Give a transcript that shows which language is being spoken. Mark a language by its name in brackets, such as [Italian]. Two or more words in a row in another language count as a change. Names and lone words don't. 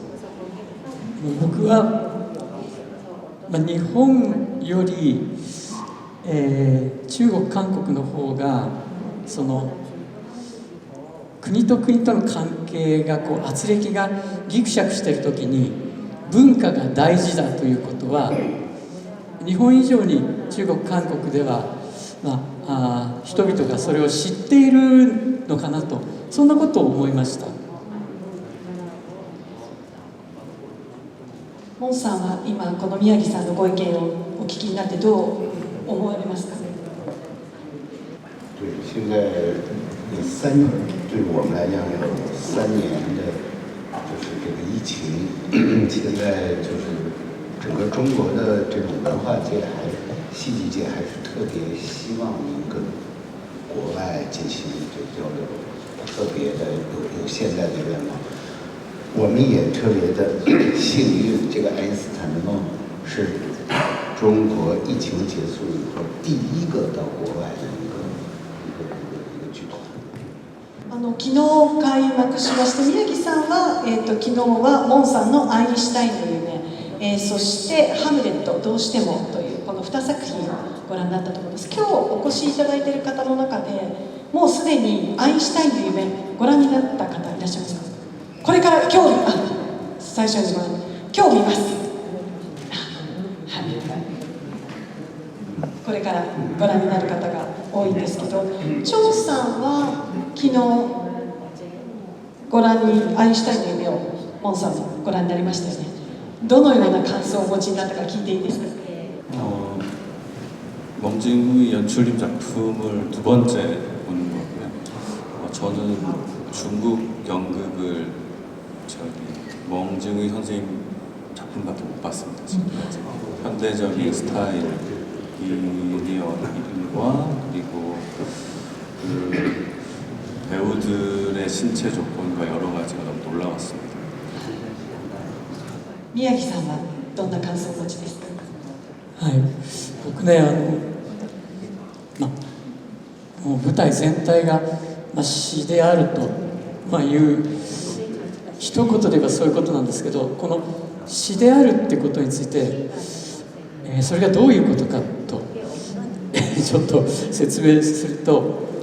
[Japanese] 僕は、日本より、中国韓国の方が国と国との関係が軋轢がギクシャクしている時に文化が大事だということは、日本以上に中国韓国では、人々がそれを知っているのかなと、そんなことを思いました。モンさんは今この宮城さんのご意見をお聞きになってどう思われますか？ [Chinese] 对，现在对我们来讲有3年的，就是这个疫情，现在就是整个中国的这种文化界戏剧界还是特别希望能跟国外进行这交流，特别的有现在的愿望。我们也特别的幸运，这个爱因斯坦的梦是中国疫情结束以后第一个到国外的一个剧团。 [Japanese] 昨日開幕しまして、宮城さんは、昨日はモンさんの「アインシュタインの夢」そして「ハムレットどうしても」というこの2作品をご覧になったところです。今日お越しいただいている方の中でもうすでに「アインシュタインの夢」ご覧になった方いらっしゃいますか？これから今日最初に今日見ます、はい、これからご覧になる方が多いんですけど、チョンさんは昨日ご覧にアインシュタインの夢をモンさんもご覧になりましたよね。どのような感想をお持ちになったか聞いていいですか？ [Korean] 멍징의 연출님 작품을 두 번째 보는 거고요. 저는 중국 연극을 멍징의 선생님 작품밖에 못 봤습니다. 지금까지. 현대적인 스타일과 그리고 배우들의 신체 조건과 여러 가지가 너무 놀라웠습니다. [Japanese] 宮城さんはどんな感想をお持ちですか？はい、僕ねもう舞台全体が、詩であると、いう一言で言えばそういうことなんですけど、この詩であるってことについて、それがどういうことかとちょっと説明すると、